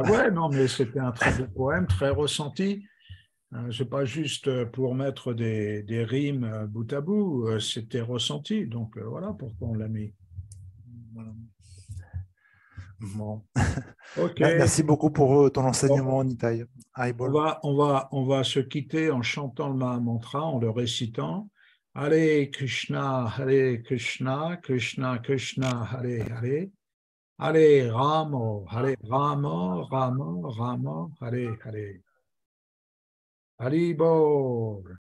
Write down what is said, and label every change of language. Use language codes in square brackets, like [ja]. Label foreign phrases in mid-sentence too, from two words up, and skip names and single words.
[fr] Ah ouais, non, mais c'était un très beau poème, très ressenti. C'est pas juste pour mettre des rimes bout à bout, c'était ressenti. Donc voilà pourquoi on l'a mis. Voilà. Bon. Ok. Merci beaucoup pour ton enseignement, Nitaï. On va se quitter en chantant le Mahamantra, en le récitant. [sa] Hare Krishna, Krishna Krishna, Hare Hare. Hare Rama, Rama, Hare Hare. Haribol.